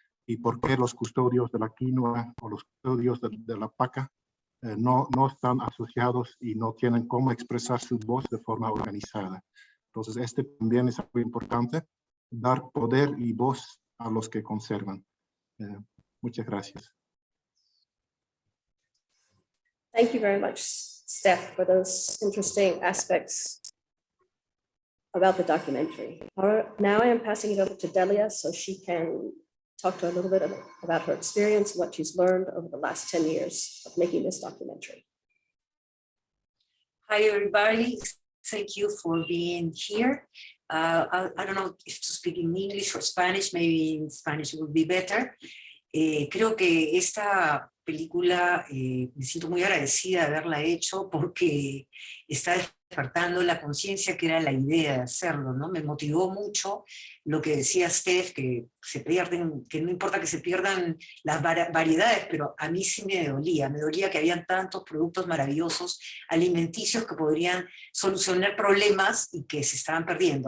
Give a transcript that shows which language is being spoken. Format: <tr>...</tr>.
<es>¿Y por qué los custodios de la quinoa o los custodios de la paca no están asociados y no tienen cómo expresar su voz de forma organizada? Entonces, este también es algo importante, dar poder y voz a los que conservan. Muchas gracias.</es> <en>Thank you very much, Steph, for those interesting aspects about the documentary. Now I am passing it over to Delia so she can talk to a little bit about her experience, what she's learned over the last 10 years of making this documentary. Hi, everybody. Thank you for being here. I don't know if to speak in English or Spanish, maybe in Spanish would be better.</en> <es>Creo que esta película me siento muy agradecida de haberla hecho porque está despertando la conciencia que era la idea de hacerlo, ¿no? Me motivó mucho lo que decía Steph, que se pierden, que no importa que se pierdan las variedades, pero a mí sí me dolía que habían tantos productos maravillosos, alimenticios que podrían solucionar problemas y que se estaban perdiendo.</es>